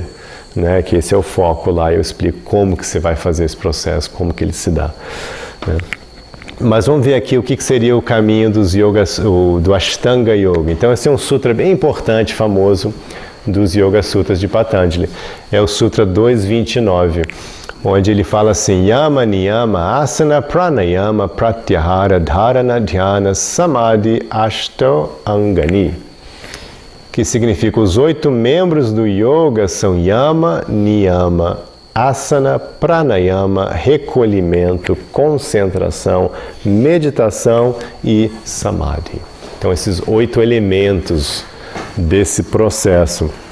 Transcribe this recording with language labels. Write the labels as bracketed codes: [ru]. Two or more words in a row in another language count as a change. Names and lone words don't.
[pt] Né, que esse é o foco lá, eu explico como que você vai fazer esse processo, como que ele se dá. Né. Mas vamos ver aqui o que seria o caminho dos yogas, do Ashtanga Yoga. Então esse é um sutra bem importante, famoso, dos Yoga Sutras de Patanjali. É o Sutra 229, onde ele fala assim, [sa] यम, नियम, आसन, प्राणायाम, प्रत्याहार, धारणा, ध्यान, समाधि, अष्टौ, अङ्गानि. [pt] Que significa os 8 membros do yoga são Yama, Niyama, Asana, Pranayama, recolhimento, concentração, meditação e Samadhi. Então esses 8 elementos desse processo.